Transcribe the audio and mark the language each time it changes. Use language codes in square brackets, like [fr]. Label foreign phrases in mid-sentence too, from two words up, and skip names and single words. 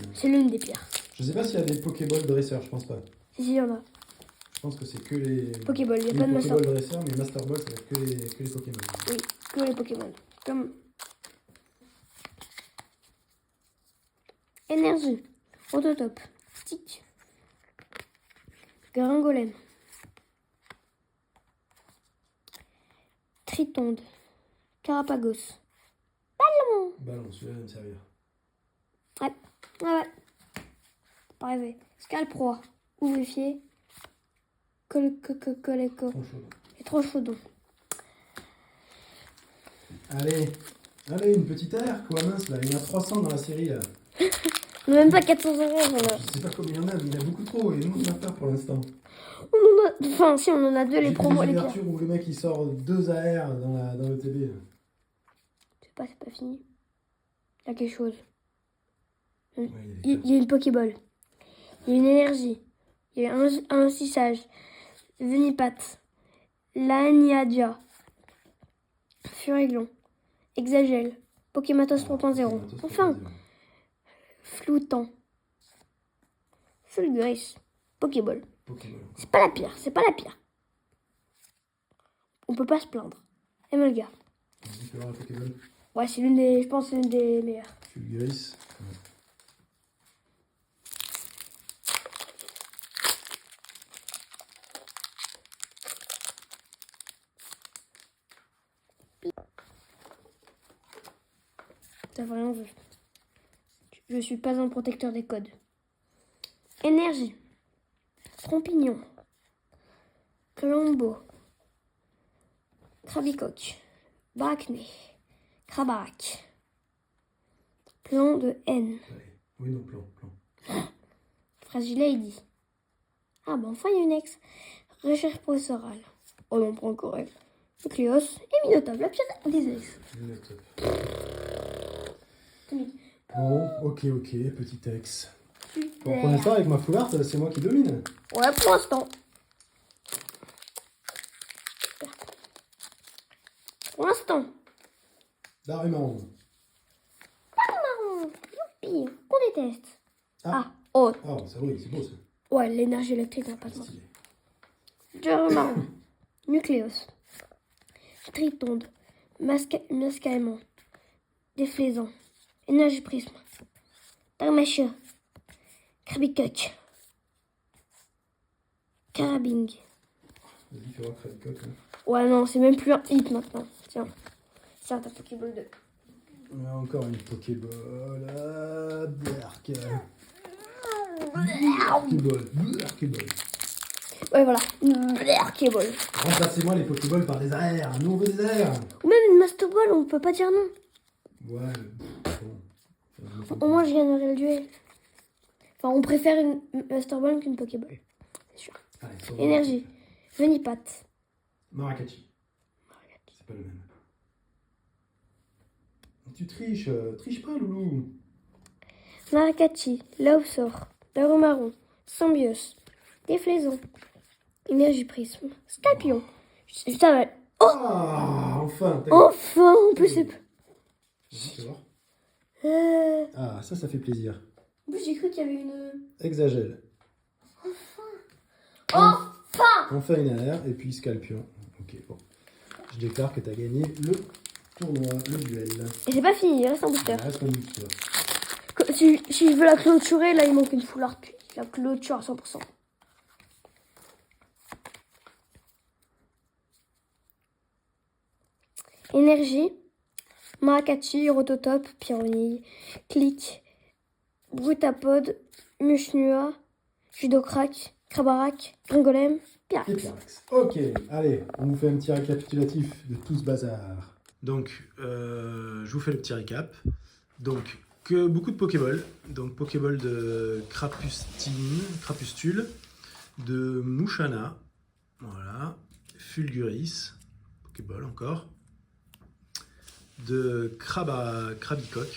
[fr] C'est l'une des pires. Je sais pas s'il y a des Pokéball dresseurs, je pense pas. Si, il y en a. Je pense que c'est que les... Pokéball, il n'y a les pas de Master. Pokéball dresseurs, mais Master Ball, ça va être que les Pokémon. Oui, que les Pokémon. Comme. Énergie. Autotop. Stick. Gringolem. Tritonde. Carapagos. Ballon. Ballon, celui-là va me servir. Ouais. Pas rêvé. Scalproie. Ouvrifié. Coleco. Trop chaud. Et trop chaudon. Allez, une petite air, quoi, mince, là. Il y en a 300 dans la série, là. On n'a même pas 400 euros. Je sais pas combien il y en a, mais il y en a beaucoup trop, et nous, on a peur pour l'instant. Enfin, si, on en a deux, les J'ai promos, vu les des pires. ouvertures où le mec, il sort 2 AR dans le TB. C'est pas fini. Il y a quelque chose. Ouais, Il y a une Pokéball. Il y a une énergie. Il y a un sissage. Venipat. Laniadia. Furiglon. Exagel. Pokématos 3.0. Enfin. Floutant. Fulguris. Pokéball. Pokéball. C'est pas la pire. On peut pas se plaindre. Emolga. Vas-y, fais voir la Pokéball. Ouais, je pense que c'est l'une des meilleures. Fulguris. Ouais. T'as vraiment vu. Je suis pas un protecteur des codes. Énergie. Trompignon. Colombo. Crabicoque. Bracné. Krabarak. Plan de haine. Allez. Oui, non, plan. Fragile Lady. Ah bah enfin il y a une ex. Recherche processorale. Oh non, pas encore elle. Nucleos et Minotaur, la pire des ex. Bon, ok, petit ex. Super. Bon, pour l'instant, avec ma foularde, c'est moi qui domine. Ouais, pour l'instant. Pour l'instant. Daré marron. Marron. Youpi. On déteste. Ah. Oh. Oh, ça oui, c'est beau ça. Ouais, l'énergie électrique, on va pas se mentir. Stylé. Dieu marron. Nucléos. Tritonde. Mascalement. Déflaisant. Énergie prisme. Darmachia. Krabicock. Carabing. Vas-y, fais voir Krabicock. Hein. Ouais, non, c'est même plus un hit maintenant. Tiens. Tiens, ta Pokéball 2. On a encore une Pokéball. Ah, Berk. Pokéball. Ouais, voilà. Pokéball. Remplacez-moi les Pokéballs par des airs. Nous, on veut des airs. Ou même une Master Ball, on peut pas dire non. Ouais, bon. Au moins, je gagnerai le duel. Enfin, on préfère une Master Ball qu'une Pokéball. C'est sûr. Allez, sur Énergie. Venipat. Maracati. C'est pas le même. Tu triches. Triche pas, loulou. Maracati. Laopsor. Darumaron. Symbios. Déflaison. Énergie prisme. Scorpion. Putain, mal. Ah, enfin. Enfin, en plus, c'est... Tu vois. Euh... Ah, ça fait plaisir. En plus, j'ai cru qu'il y avait une... Hexagel. Enfin. Enfin une air, et puis Scalpion. Ok, bon. Je déclare que tu as gagné le tournoi, le duel. Et c'est pas fini, il reste un booster. Il reste un booster. Si je veux la clôturer, là, il manque une foularde. Puis la clôture à 100%. Énergie. Maracati, Rototop, Pyronille, Click, Brutapod, Mushnua, Judocrac, Krabarak, Gringolem, Et Pyrax. Pyrax. Ok, allez, on vous fait un petit récapitulatif de tout ce bazar. Donc, je vous fais le petit récap. Donc, que beaucoup de Pokéball. Donc, Pokéball de Crapustule, de Mouchana, voilà, Fulguris, Pokéball encore, de Krabicock.